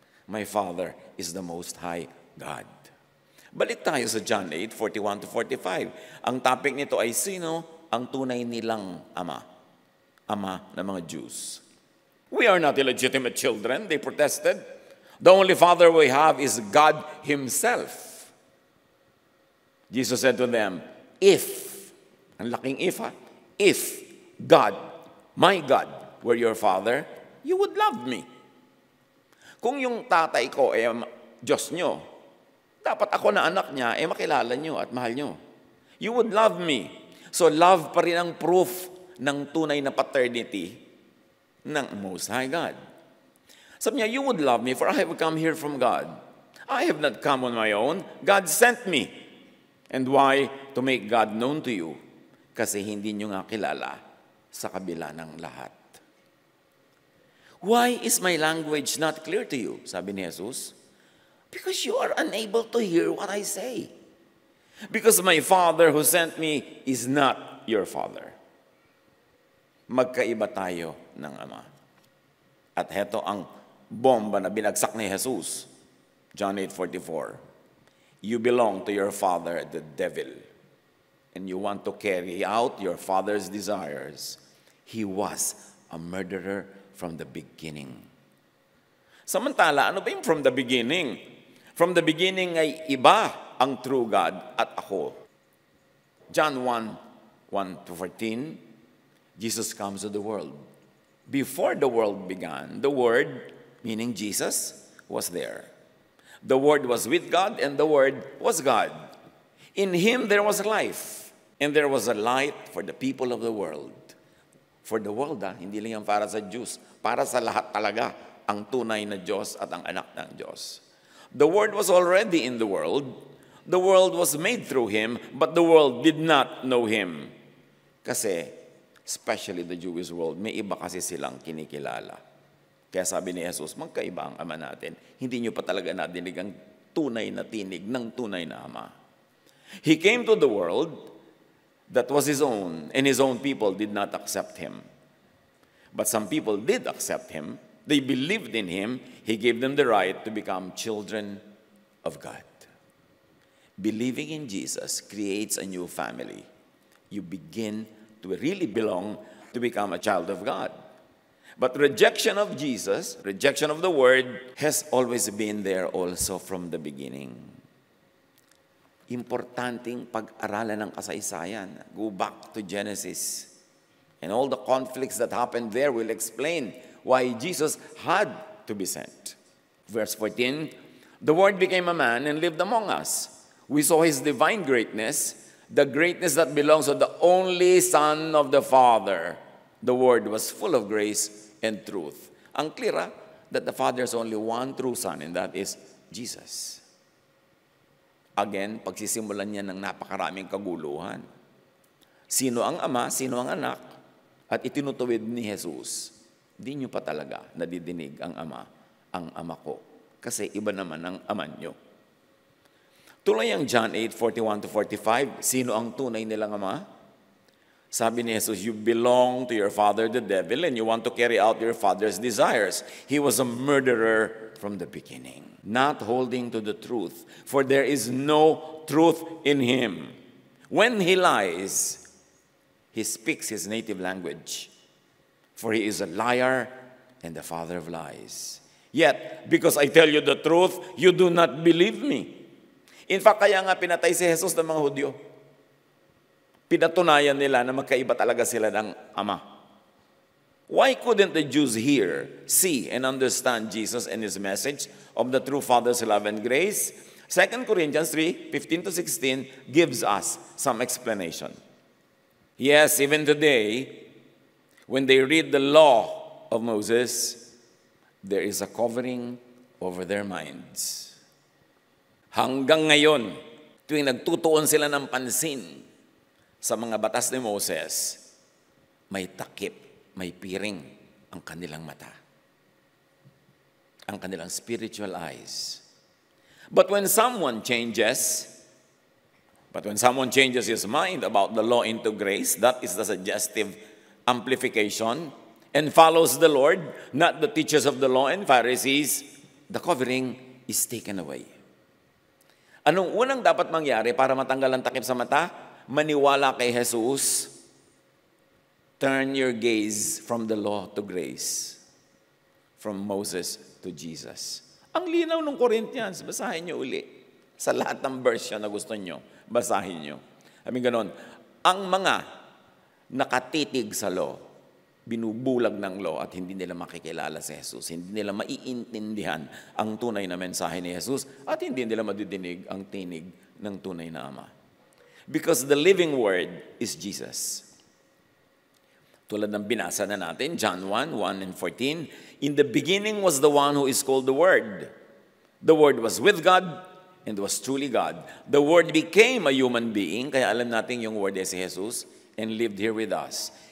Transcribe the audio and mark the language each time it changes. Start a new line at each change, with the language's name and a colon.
English: My Father is the Most High God.
Filipino: Balik tayo sa John 8, 41 to 45. Ang topic nito ay sino ang tunay nilang ama? Ama ng mga Jews.
English: We are not illegitimate children, they protested. The only Father we have is God Himself. Jesus said to them, if,
Filipino: ang laking
English: if God, my God, were your Father, you would love me.
Filipino: Kung yung tatay ko ay Diyos nyo, dapat ako na anak niya ay makilala nyo at mahal nyo.
English: You would love me.
Filipino: So love pa rin ang proof ng tunay na paternity ng Most High God. Sabi niya,
English: you would love me for I have come here from God. I have not come on my own. God sent me. And why? To make God known to you.
Filipino: Kasi hindi nyo nga kilala sa kabila ng lahat.
English: Why is my language not clear to you?
Filipino: Sabi ni Jesus.
English: Because you are unable to hear what I say. Because my Father who sent me is not your Father.
Filipino: Magkaiba tayo ng Ama. At heto ang bomba na binagsak ni Jesus.
English: John 8:44. You belong to your father, the devil, and you want to carry out your father's desires. He was a murderer from the beginning.
Filipino: Samantala, ano ba yung
English: from the beginning? From the beginning
Filipino: ay iba ang true God at ako.
English: John 1:1 to 14, Jesus comes to the world. Before the world began, the Word, meaning Jesus, was there. The Word was with God, and the Word was God. In Him there was life, and there was a light for the people of the world. For the world,
Filipino: hindi lang yan para sa Jews. Para sa lahat talaga, ang tunay na Diyos at ang anak ng Diyos.
English: The Word was already in the world. The world was made through Him, but the world did not know Him.
Filipino: Kasi,
English: especially the Jewish world,
Filipino: may iba kasi silang kinikilala. Kaya sabi ni Jesus, magkaiba ang Ama natin. Hindi nyo pa talaga nadinig ang tunay na tinig ng tunay na Ama.
English: He came to the world that was His own, and His own people did not accept Him. But some people did accept Him. They believed in Him. He gave them the right to become children of God. Believing in Jesus creates a new family. You begin to really belong to become a child of God. But rejection of Jesus, rejection of the Word, has always been there also from the beginning.
Filipino: Importanteng pag-aralan ng kasaysayan.
English: Go back to Genesis. And all the conflicts that happened there will explain why Jesus had to be sent. Verse 14, the Word became a man and lived among us. We saw His divine greatness, the greatness that belongs to the only Son of the Father. The Word was full of grace and truth. Ang clear that the Father has only one true Son, and that is Jesus.
Filipino: Again, pagsisimulan niya ng napakaraming kaguluhan. Sino ang Ama, sino ang Anak, at itinutuwid ni Jesus. Di nyo pa talaga nadidinig ang Ama ko. Kasi iba naman ang Ama nyo. Tuloy ang John 8:41-45, sino ang tunay nilang Ama? Sabi ni Jesus,
English: you belong to your father, the devil, and you want to carry out your father's desires. He was a murderer from the beginning, not holding to the truth, for there is no truth in him. When he lies, he speaks his native language, for he is a liar and the father of lies. Yet, because I tell you the truth, you do not believe me.
Filipino: In fact, kaya nga pinatay si Jesus ng mga Hudyo. Pinatunayan nila na magkaiba talaga sila ng Ama.
English: Why couldn't the Jews hear, see, and understand Jesus and His message of the true Father's love and grace? 2 Corinthians 3:15-16 gives us some explanation. Yes, even today, when they read the law of Moses, there is a covering over their minds.
Filipino: Hanggang ngayon, tuwing nagtutuon sila ng pansin sa mga batas ni Moses, may takip, may piring ang kanilang mata. Ang kanilang spiritual eyes.
English: But when someone changes his mind about the law into grace, that is the suggestive amplification, and follows the Lord, not the teachers of the law and Pharisees, the covering is taken away.
Filipino: Anong unang dapat mangyari para matanggal ang takip sa mata? Maniwala kay Jesus.
English: Turn your gaze from the law to grace. From Moses to Jesus.
Filipino: Ang linaw ng Corinthians, basahin nyo uli. Sa lahat ng version na gusto nyo, basahin nyo. Sabi ganon, ang mga nakatitig sa law, binubulag ng law at hindi nila makikilala si Jesus. Hindi nila maiintindihan ang tunay na mensahe ni Jesus at hindi nila madidinig ang tinig ng tunay na Ama.
English: Because the living word is Jesus.
Filipino: Tulad ng binasa na natin,
English: John 1:1-14, in the beginning was the one who is called the Word. The Word was with God and was truly God. The Word became a human being,
Filipino: kaya alam natin yung Word ay si Jesus,
English: and lived here with us.